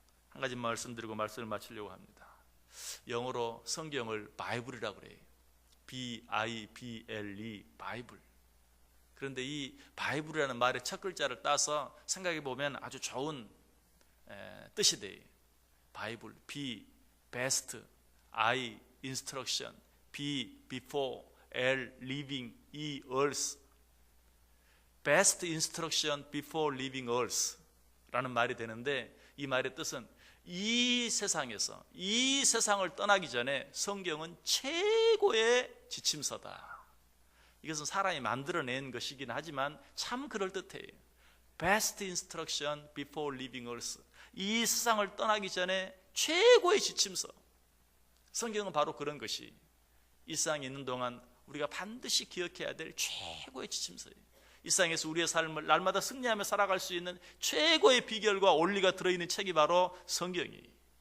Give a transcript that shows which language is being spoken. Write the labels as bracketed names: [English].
[Korean] 한 가지 말씀드리고 말씀을 마치려고 합니다. 영어로 성경을 바이블이라고 그래요. B-I-B-L-E, 바이블. 그런데 이 바이블이라는 말의 첫 글자를 따서 생각해 보면 아주 좋은 뜻이 돼요. 바이블, B, best, I, instruction, B, before, L, living, E, earth. [English] best instruction before leaving earth [Korean] 라는 말이 되는데, 이 말의 뜻은 이 세상에서, 이 세상을 떠나기 전에 성경은 최고의 지침서다. 이것은 사람이 만들어낸 것이긴 하지만 참 그럴듯해요. [English] Best instruction before leaving earth. [Korean] 이 세상을 떠나기 전에 최고의 지침서. 성경은 바로 그런 것이 이 세상에 있는 동안 우리가 반드시 기억해야 될 최고의 지침서예요. 이 세상에서 우리의 삶을 날마다 승리하며 살아갈 수 있는 최고의 비결과 원리가 들어있는 책이 바로 성경이에요.